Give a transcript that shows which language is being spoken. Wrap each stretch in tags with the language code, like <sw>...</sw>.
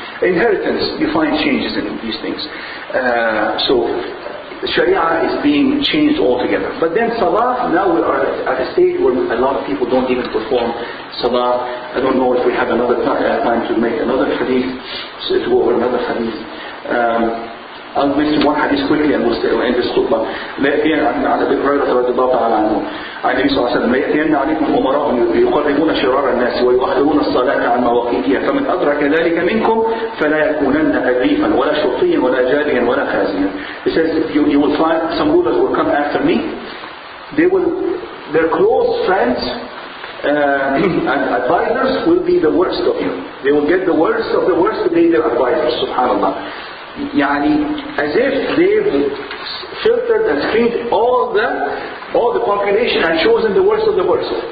<en>Inheritance, you find changes in these things. The sharia is being changed altogether. But then salah, now we are at a stage where a lot of people don't even perform salah. I don't know if we have another time to make another hadith, to go over another hadith. I'll mention one hadith quickly and we'll end this khutbah.</en> <ar>عن أبي هريرة رضي الله تعالى عنه عن النبي صلى الله عليه وسلم: ليأتين عليكم أمراء يقربون شرار الناس ويؤخرون الصلاة عن مواقيتها فمن أدرك ذلك منكم فلا يكونن أذيفا ولا شرطيا ولا جاريا ولا خازيا.</ar> <en>It says you will find some rulers will come after me. Their close friends and advisors will be the worst of you. They will get the worst of the worst to be their advisors. Subhanallah. As if they've filtered and screened all the population and chosen the worst of the worst.</en>